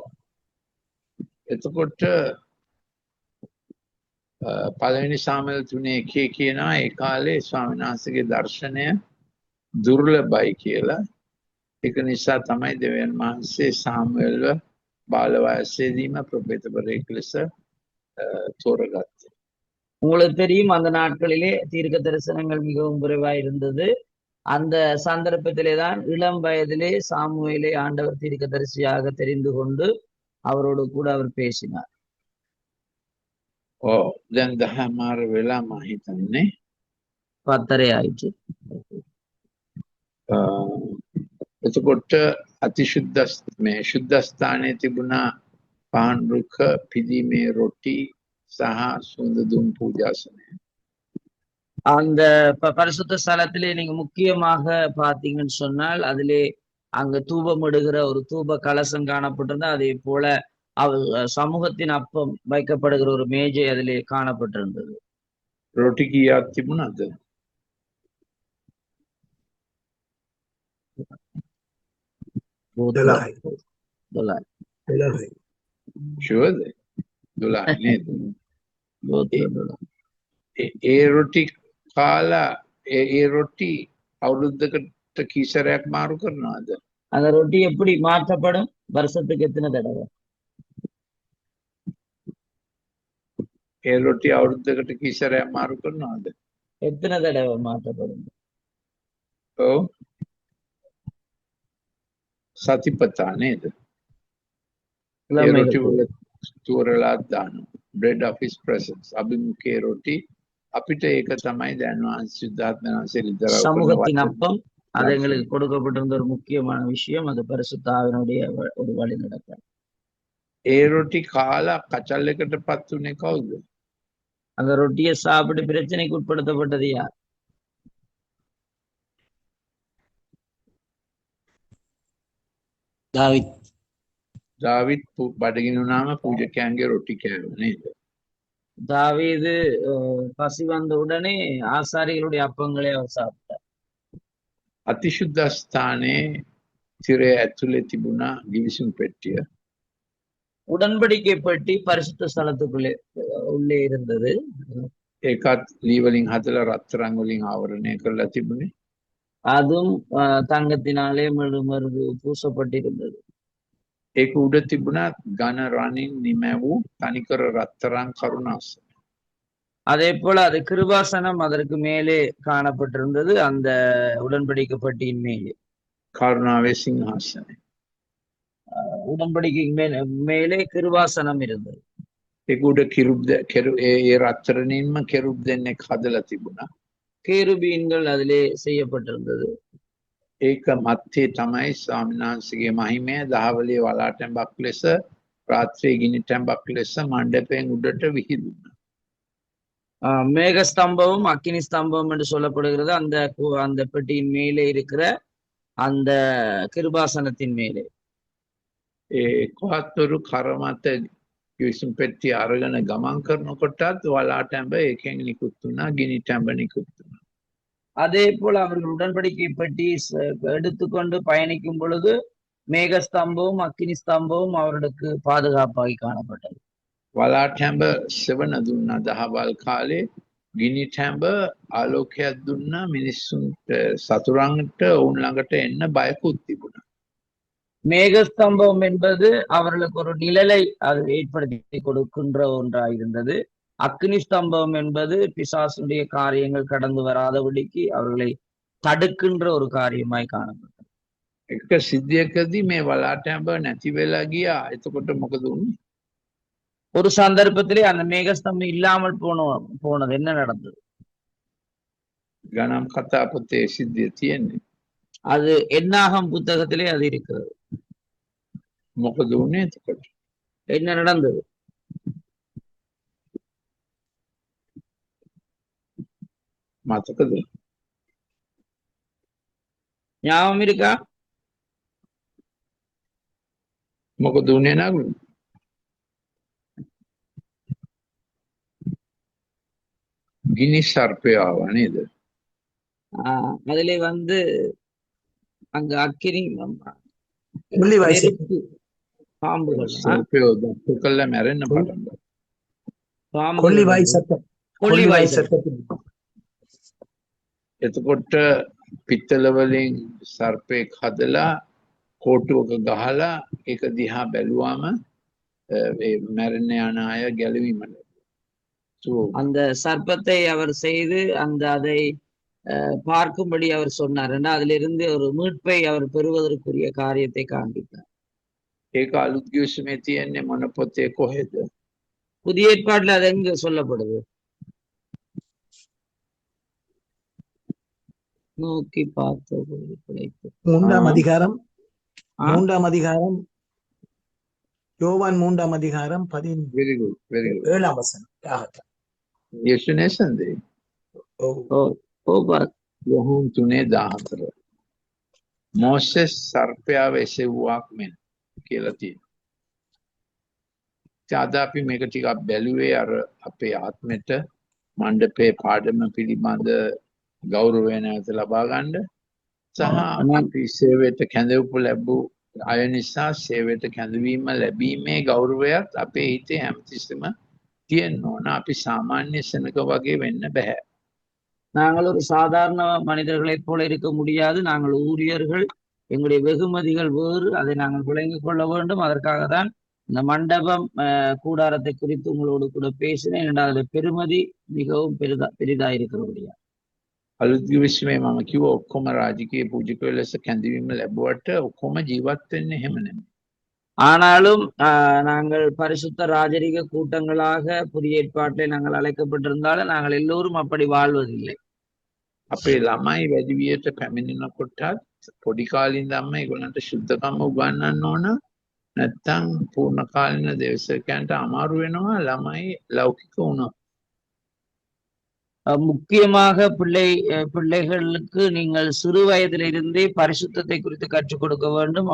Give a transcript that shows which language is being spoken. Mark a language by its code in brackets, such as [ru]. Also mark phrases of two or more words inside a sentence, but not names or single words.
[si] එතකොට පළවෙනි සාමුවෙල් 3:1 කියනවා ඒ කාලේ ස්වාමීන් වහන්සේගේ දර්ශනය දුර්ලභයි කියලා. ඒක නිසා තමයි දෙවියන් වහන්සේ සාමුවෙල්ව බාල වයසේදීම ප්‍රොෆෙටවරයෙක් ලෙස තෝරගත්තේ. [ta] உங்களுக்கு தெரியும், அந்த நாட்களிலே தீர்க்க தரிசனங்கள் மிகவும் குறைவாய் இருந்தது. அந்த சந்தர்ப்பத்திலே தான் இளம் வயதிலே சாமுவேலை ஆண்டவர் தீர்க்க தரிசியாக தெரிந்து கொண்டு அவரோடு கூட அவர் பேசினார். [si] ඔව් දැන් 10:00 වෙලා මම හිතන්නේ [ta] 10:30 ஆயிற்று. [si] එතකොට අතිශුද්ධ මේ ශුද්ධස්ථානයේ තිබුණා පහන් රුක පිදීමේ රොටි සහ සුන්ද දුම් පූජාසනය. [ta] அந்த பரிசுத்த ஸ்தலத்திலே நீங்க முக்கியமாக பாத்தீங்கன்னு சொன்னால் அதிலே அங்க தூபம் இடுகிற ஒரு தூப கலசம் காணப்பட்டிருந்தா, அதே போல சமூகத்தின் அப்பம் வைக்கப்படுகிற ஒரு மேஜை அதிலே காணப்பட்டிருந்தது. [si] රොටි කීයක් තිබුණාද? 12යි. 12. 12යි. ෂුවර්ද? 12 නේද? ගෝත්‍ර 12. ඒ රොටි කාලා ඒ රොටි අවුරුද්දකට කී සැරයක් මාරු කරනවද? [ta] அந்த ரொட்டி எப்படி மாற்றப்படும்? வருஷத்துக்கு எத்தனை தடவை? [si] ඒ රොටි අවුරුද්දකට කී සැරයක් මාරු කරනවද? [ta] எத்தனை தடவை மாற்றப்படும்? [si] ඔව්. සතිපතා නේද? ඒ රොටි වල තෝරලා දානවා. [en] bread of his presence. [si] අභිමුඛේ රොටි අපිට ඒක තමයි දැන් වහන්සේ සිද්ධාර්ථ වහන්සේ ඉදරව [ta] சமூகத்தின் அப்பம் அது எங்களுக்கு கொடுக்கப்பட்டிருந்த ஒரு முக்கியமான விஷயம். அது பரிசுத்த ஆவியினுடைய ஒரு வழி நடக்கும். [si] ඒ රොටි කාලා කචල් එකට පත් උනේ කවුද? [ta] அந்த ரொட்டியை சாப்பிட்டு பிரச்சனைக்கு உட்படுத்தப்பட்டது யார்? [si] දාවිත් දාවිත් බඩගිනුනාම පූජකයන්ගේ රොටි කෑවා නේද? [ta] தாவீது பசி வந்த உடனே ஆசாரிகளுடைய அப்பங்களை அவர் சாப்பிட்டார். [si] අතිශුද්ධ ස්ථානයේ තිරේ ඇතුලේ තිබුණා ගිවිසුම් පෙට්ටිය. [ta] உடன்படிக்கை பெட்டி பரிசுத்த ஸ்தலத்துக்குள்ளே உள்ளே இருந்தது. [si] ඒකත් ලී වලින් හදලා රත්තරන් වලින් ආවරණය කරලා තිබුණේ. [ta] அதுவும் தங்கத்தினாலே மெழுமருது பூசப்பட்டிருந்தது. [si] ඒක උඩ තිබුණා ඝන රණින් නිමැවූ තනිකර රත්තරන් කරුණාසන. [ta] அதே போல அது கிருபாசனம் அதற்கு மேலே காணப்பட்டிருந்தது. அந்த உடன்படிக்கை பெட்டியின் மேலே [si] කරුණාවේ සිංහාසනය. [ta] உடன்படிக்கை மேலே கிருபாசனம் இருந்தது. [si] ඒක උඩ ඒ රත්තරනින්ම කෙරුබ් දෙන්නෙක් හදලා තිබුණා. [ta] கேருபீன்கள் அதிலே செய்யப்பட்டிருந்தது. [si] ඒක මැත්තේ තමයි ස්වාමීන් වහන්සේගේ මහිමය දහවලේ වලාටැඹක් ලෙස රාත්‍රියේ ගිනි තැඹක් ලෙස මණ්ඩපයෙන් උඩට විහිදුණා. [ta] மேகஸ்தம்பமும் அக்கினி ஸ்தம்பம் என்று சொல்லப்படுகிறது. அந்த பெட்டியின் மேலே இருக்கிற அந்த கிருபாசனத்தின் மேலே [si] ඒ කොහත්වරු කරමත ගිවිසුම් පෙට්ටිය අරගෙන ගමන් කරනකොටත් වලාටැඹ ඒකෙන් නිකුත් වුණා, ගිනි තැඹ නිකුත් වුණා. [ta] அதே போல அவர்கள் உடன்படிக்கை பெட்டி எடுத்துக்கொண்டு பயணிக்கும் பொழுது மேகஸ்தம்பமும் அக்கினி ஸ்தம்பமும் அவர்களுக்கு பாதுகாப்பாகி காணப்பட்டது. [si] වලාටැඹ සෙවණ දුන්නා දහවල් කාලේ, ගිනි තැඹ ආලෝකයක් දුන්නා මිනිස්සුන්ට, සතුරන්ට ඔවුන් ළඟට එන්න බයකුත් තිබුණා. [ta] மேகஸ்தம்பம் என்பது அவர்களுக்கு ஒரு நிழலை அது ஏற்படுத்தி கொடுக்கின்ற ஒன்றாக இருந்தது. அக்னி ஸ்தம்பம் என்பது பிசாசுடைய காரியங்கள் கடந்து வராதபடிக்கு அவர்களை தடுக்கின்ற ஒரு காரியமாய் காணப்பட்டது. [si] එක සිද්ධියකදී මේ වලාටැඹ නැති වෙලා ගියා. එතකොට මොකද වුනේ? [ta] ஒரு சந்தர்ப்பத்திலே அந்த மேகஸ்தம்பம் இல்லாமல் போனது. என்ன நடந்தது? [si] ගණම් කතා පොතේ සිද්ධිය තියෙන්නේ. [ta] அது என்னாகும் புத்தகத்திலே அது இருக்கிறது. [si] මොකද වුනේ එතකොට? [ta] என்ன நடந்தது? [si] මතකද? [ta] ஞாபகம் இருக்கா? [si] මොකද වුනේ නගලු? ගිනි සර්පය ආවා නේද? [ta] அதிலே அங்க அக்கினி [si] කොල්ලි වයස [ta] பாம்புகள் [si] සර්පයෝ දත්ත කළා මැරෙන්න පටන් ගත්තා. කොල්ලි වයසට [ta] கொல்லி [si] කොල්ලි වයසට වයසට එතකොට පිත්තල වලින් සර්පෙක් හදලා කෝටුවක ගහලා ඒක දිහා බැලුවාම ඒ මැරෙන්න යන අය ගැලවීම [ta] அந்த சர்ப்பத்தை அவர் செய்து அதை பார்க்கும்படி அவர் சொன்னார். அதிலிருந்து ஒரு மீட்பை அவர் பெறுவதற்குரிய காரியத்தை காண்பித்தார். [si] ඒක අලුත් ගිවිසුමේ තියෙන්නේ මොන පොතේ කොහෙද? [ta] புதிய ஏற்பாட்டுல அது எங்க சொல்லப்படுது? நோக்கி பார்த்தது கிடைத்தது. மூன்றாம் அதிகாரம் யோவான் 3ஆம் அதிகாரம் [en] very good [ta] 17ஆம் வசனம். [si] යේසුස් නේසන්ද? ඔව්. යොහන් 3:14 මෝසෙස් සර්පයාව එසෙව්වාක් මෙන් කියලා තියෙනවා. අද අපි මේක ටිකක් බැලුවේ අර අපේ ආත්මෙට මණ්ඩපේ පාඩම පිළිබඳ ගෞරවය නැවත ලබා ගන්න සහ අපි සේවයට කැඳවපු ලැබූ අය නිසා සේවයට කැඳවීම ලැබීමේ ගෞරවයත් අපේ හිතේ හැමතිස්සෙම තියෙන්න ඕන. අපි සාමාන්‍ය සෙනක වගේ වෙන්න බෑ. [ta] நாங்கள் ஒரு சாதாரண மனிதர்களைப் போல இருக்க முடியாது. நாங்கள் ஊழியர்கள், எங்களுடைய வெகுமதிகள் வேறு. அதை நாங்கள் விளங்கிக் கொள்ள வேண்டும். அதற்காக தான் இந்த மண்டபம் கூடாரத்தை குறித்து உங்களோடு கூட பேசினேன். இரண்டாவது பெருமதி மிகவும் பெரிதா இருக்கிறபடியா. [si] අලුත් විශ්වයේ මම කිව්ව ඔක්කොම රාජකීය පූජකයෝ ලෙස කැඳවීම ලැබුවට ඔක්කොම ජීවත් වෙන්නේ එහෙම නෙමෙයි. [ta] ஆனாலும் நாங்கள் பரிசுத்த ராஜரிக கூட்டங்களாக புதிய ஏற்பாட்டிலே நாங்கள் அழைக்கப்பட்டிருந்தாலும் நாங்கள் எல்லோரும் அப்படி வாழ்வதில்லை. [si] අපේ ළමයි වැඩි වියට පැමිණෙනකොටත් පොඩි කාලේ ඉඳන්ම ඒගොල්ලන්ට සුද්ධකම උගන්වන්න ඕන. නැත්තම් පූර්ණ කාලින දේශකයන්ට අමාරු වෙනවා ළමයි ලෞකික වුණා. [ta] முக்கியமாக பிள்ளைகளுக்கு நீங்கள் சிறு வயதிலிருந்தே பரிசுத்தத்தை குறித்து கற்றுக் கொடுக்க வேண்டும்.